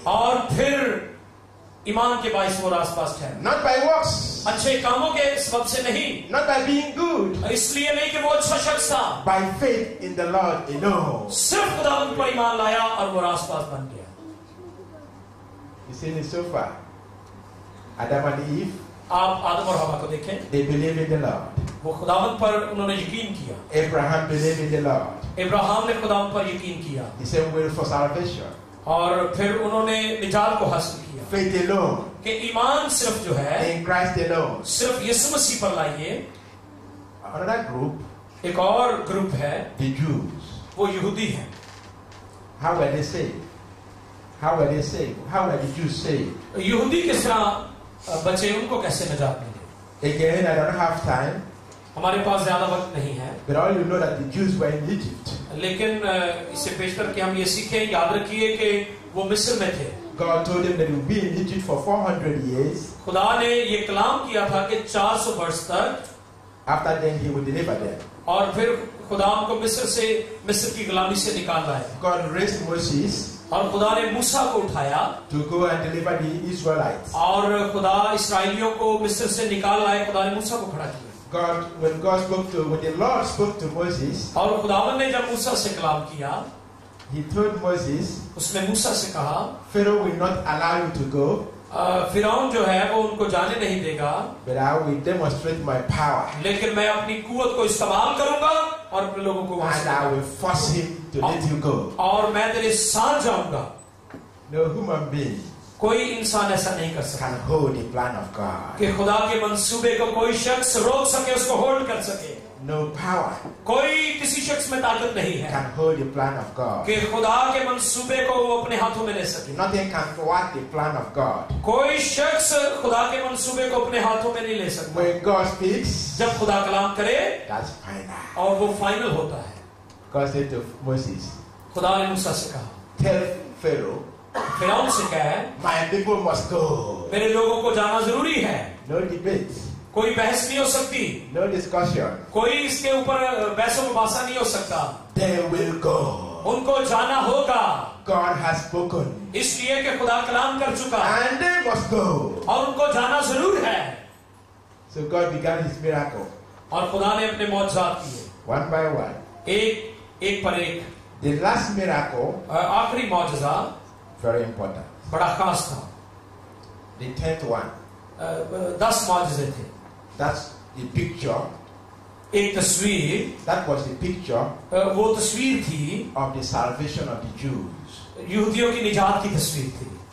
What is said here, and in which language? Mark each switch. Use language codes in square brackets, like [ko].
[hi] और फिर ईमान के बाइस वो रासबाज ठहरा। [en] Not by works, [hi] अच्छे कामों के सबब से नहीं, [en] not by being good, [hi] इसलिए नहीं कि वो अच्छा शख्स था, [en] by faith in the Lord alone. [hi] सिर्फ खुदावंद पर ईमान लाया और वो रासबाज बन गया। [en] You see it so far. Adam and Eve, [hi] आप आदम और हवा को देखें, [en] they believed in the Lord. [hi] वो खुदावंद पर उन्होंने यकीन किया। [en] Abraham बelieved in the Lord. [hi] Ibrahim ने खुदावंद पर यकीन किया, [en] The same will for salvation. [hi] और फिर उन्होंने निजात को हासिल किया। [en] Faith alone, [hi] कि ईमान सिर्फ जो है [en] in Christ alone. [hi] सिर्फ यीशु मसीह पर लाइए। [en] Another group, [hi] एक और ग्रुप है, [en] the Jews. [hi] वो यहूदी हैं। [en] How were they saved? How were they saved? How were the Jews saved? [hi] यहूदी किस तरह बचे, उनको कैसे निजात मिली? [en] Again, I don't have time, [hi] हमारे पास ज्यादा वक्त नहीं है, [en] but all you know that the Jews were in Egypt. [hi] लेकिन इसे पेश करके हम ये सीखें, याद रखिए कि वो मिस्र में थे। [en] God told them that they would be in Egypt for 400 years. [hi] खुदा ने ये कलाम किया था कि 400 वर्ष तक, [en] After then, He would deliver them. [hi] और फिर खुदा उनको मिस्र की गुलामी से निकाल लाया। [en] God raised Moses [hi] और खुदा ने मूसा को उठाया [en] to go and deliver the Israelites. [hi] और खुदा इस्राएलियों को मिस्र से निकाल लाए। खुदा ने मूसा को खड़ा किया। [en] When the Lord spoke to Moses, [hi] और खुदावन ने जब मूसा से कलाम किया, [en] He told Moses, [hi] उसने मूसा से कहा, [en] Pharaoh will not allow you to go, [hi] फिरौन जो है वो उनको जाने नहीं देगा, [en] but I will demonstrate my power, [hi] लेकिन मैं अपनी कुवत को इस्तेमाल करूंगा और अपने लोगों को वहां [en] and [hi] से [en] I will force him to let you go. [hi] और मैं तेरे साथ जाऊंगा। [en] No human being [hi] कोई इंसान ऐसा नहीं कर सकता [en] can hold the plan of God. [hi] कि खुदा के मंसूबे को कोई शख्स रोक सके, उसको होल्ड कर सके। [en] No power [hi] कोई किसी शख्स में ताकत नहीं है [en] can hold the plan of God. [hi] कि खुदा के मंसूबे को वो अपने हाथों में ले सके। [en] Nothing can thwart the plan of God. [hi] कोई शख्स खुदा के मंसूबे को अपने हाथों में नहीं ले सकता। [en] When God speaks, [hi] जब खुदा कलाम करे [en] that's final. [hi] और वो फाइनल होता है। [en] God said to Moses, [hi] खुदा ने मूसा से कहा, [en] tell Pharaoh, [hi] फिरौन से कहे, [en] my people must go. [hi] मेरे लोगों को जाना जरूरी है। [en] No debate, [hi] कोई बहस नहीं हो सकती, [en] no discussion. [hi] कोई इसके ऊपर बहसों मुबासा नहीं हो सकता। [en] They will go. [hi] उनको जाना होगा, [en] God has spoken, [hi] इसलिए कि खुदा कलाम कर चुका [en] and they must go. [hi] और उनको जाना जरूर है। [en] So God began His miracle, [hi] और खुदा ने अपने मौजज़ात किए, [en] one by one. [hi] एक पर एक। [en] The last miracle, [hi] आखिरी मौजज़ा [en] very important. [hi] बड़ा खास था। [en] The 10th one, [hi] 10 मौजज़े थे। [en] that's the picture. [hi] एक तस्वीर, [en] That was the picture [hi] वो तस्वीर थी [en] of the salvation of the Jews. [hi] यहूदियों की निजात की तस्वीर थी।